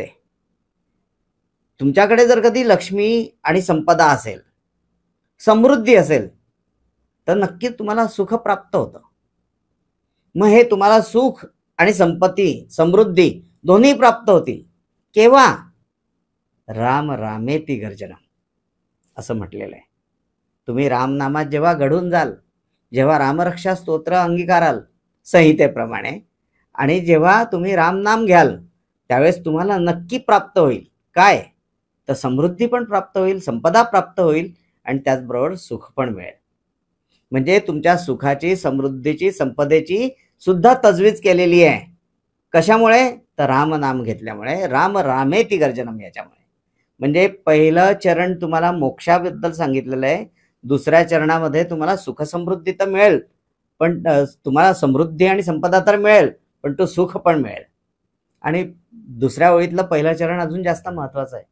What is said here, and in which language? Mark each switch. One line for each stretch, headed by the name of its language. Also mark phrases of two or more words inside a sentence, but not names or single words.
Marathi: तुमच्याकडे जर कधी लक्ष्मी आणि संपदा असेल, समृद्धी असेल, तर नक्कीच तुम्हाला सुख प्राप्त होतं. मग हे तुम्हाला सुख आणि संपत्ती, समृद्धी दोन्ही प्राप्त होतील केव्हा,
Sanskrit: राम रामेति गर्जनम
Marathi: असं म्हटलेलं आहे. तुम्ही रामनामात जेव्हा घडून जाल, जेव्हा रामरक्षा स्तोत्र अंगीकाराल संहितेप्रमाणे, आणि जेव्हा तुम्ही रामनाम घ्याल त्यावेळेस तुम्हाला नक्की प्राप्त होईल काय, तर समृद्धी पण प्राप्त होईल, संपदा प्राप्त होईल आणि त्याचबरोबर सुख पण मिळेल. म्हणजे तुमच्या सुखाची, समृद्धीची, संपदेची सुद्धा तजवीज केलेली आहे. कशामुळे, तर रामनाम घेतल्यामुळे,
Sanskrit: राम रामेति गर्जनम
Marathi: याच्यामुळे. म्हणजे पहिलं चरण तुम्हाला मोक्षाबद्दल सांगितलेलं आहे, दुसऱ्या चरणामध्ये तुम्हाला सुख समृद्धी तर मिळेल, पण तुम्हाला समृद्धी आणि संपदा तर मिळेल, पण तो सुख पण मिळेल. आणि दुसऱ्या ओळीतलं पहिलं चरण अजून जास्त महत्वाचं आहे.